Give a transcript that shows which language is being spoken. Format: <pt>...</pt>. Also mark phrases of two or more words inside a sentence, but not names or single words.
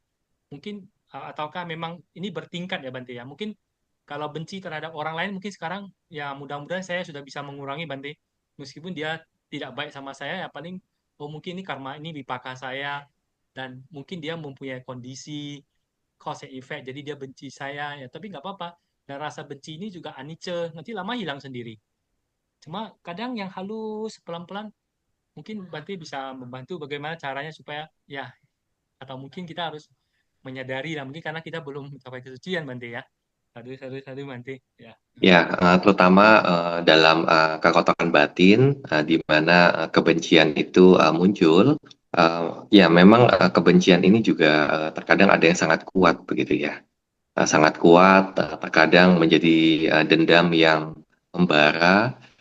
<id>Mungkin ataukah memang ini bertingkat ya Bante ya? Mungkin kalau benci terhadap orang lain mungkin sekarang ya mudah-mudahan saya sudah bisa mengurangi Bante. Meskipun dia tidak baik sama saya ya paling oh mungkin ini karma ini wipaka saya dan mungkin dia mempunyai kondisi</id> <en>cause and effect</en> <id>jadi dia benci saya ya tapi nggak apa-apa dan rasa benci ini juga anice nanti lama hilang sendiri. Cuma kadang yang halus pelan-pelan mungkin Bante bisa membantu bagaimana caranya supaya ya atau mungkin kita harus menyadari lah mungkin karena kita belum mencapai kesucian Bante ya.</id> <pi>Sadu sadu sadu Bante ya.</pi> <id>Ya, terutama dalam kekotoran batin, di mana kebencian itu muncul. Ya, memang kebencian ini juga terkadang ada yang sangat kuat begitu ya. Sangat kuat, terkadang menjadi dendam yang membara.</id>